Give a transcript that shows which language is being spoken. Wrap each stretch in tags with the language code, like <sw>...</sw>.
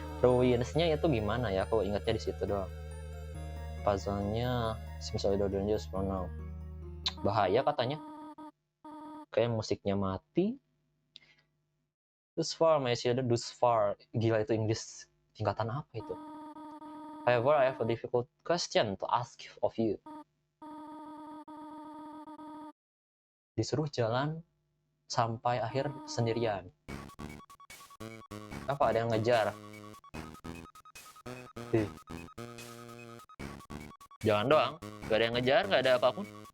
<id>Ruins-nya itu gimana ya? Aku ingatnya di situ doang. Puzzle-nya, misalnya</id> <en>dangerous for now.</en> <id>Bahaya katanya. Kayak musiknya mati.</id> <en>Thus far,</en> <id>gila itu Inggris tingkatan apa itu?</id> <en>However, I have a difficult question to ask of you.</en> <id>Disuruh jalan sampai akhir sendirian. Apa ada yang ngejar? Jangan doang, gak ada yang ngejar, gak ada apapun.</id>